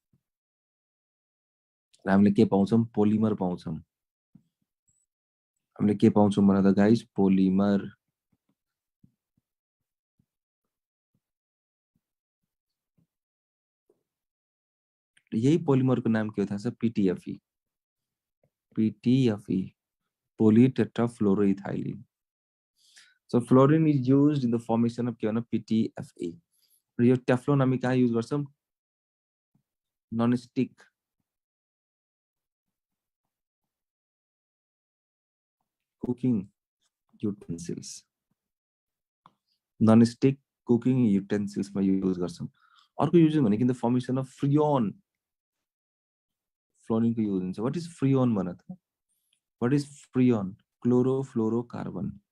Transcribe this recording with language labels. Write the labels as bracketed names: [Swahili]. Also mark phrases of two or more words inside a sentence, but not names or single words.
[Nepali] र हामीले के पाउँछौं पोलिमर पाउँछौं हामीले के पाउँछौं भने त गाइस पोलिमर यही पोलिमरको नाम के हो थाहा छ [English] PTFE polytetrafluoroethylene so fluorine is used in the formation of PTFE [Nepali] र यो टेफ्लोन हामी कहाँ युज गर्छौं नॉनस्टिक [English] cooking utensils [Nepali] मा युज गर्छौं अर्को युज भनेको [English] in the formation of freon [Nepali] फ्लोरिन को युज हुन्छ [English] what is freon [Nepali] भन त [English] what is freon chlorofluorocarbon